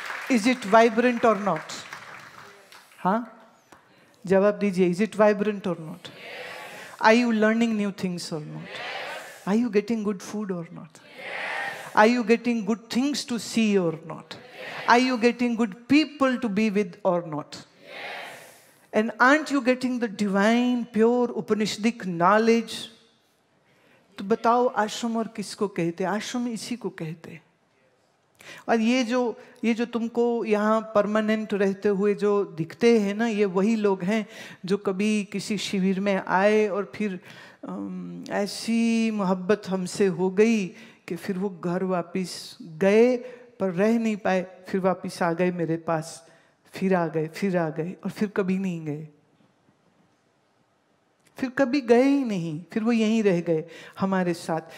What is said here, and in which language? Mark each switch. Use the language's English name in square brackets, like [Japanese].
[English] Is it vibrant or not? [Hindi] हाँ, जवाब दीजिए. [English] Is it vibrant or not? Are you learning new things or not? Are you getting good food or not? Are you getting good things to see or not? Are you getting good people to be with or not? And aren't you getting the divine, pure, Upanishadic knowledge? [Hindi] तो बताओ आश्रम और किसको कहते? आश्रम इसी को कहते. और ये जो तुमको यहाँ परमानेंट रहते हुए जो दिखते हैं ना, ये वही लोग हैं जो कभी किसी शिविर में आए और फिर ऐसी मोहब्बत हमसे हो गई कि फिर वो घर वापस गए पर रह नहीं पाए, फिर वापस आ गए मेरे पास, फिर आ गए और फिर कभी नहीं गए, फिर कभी गए ही नहीं, फिर वो यहीं रह गए हमारे साथ.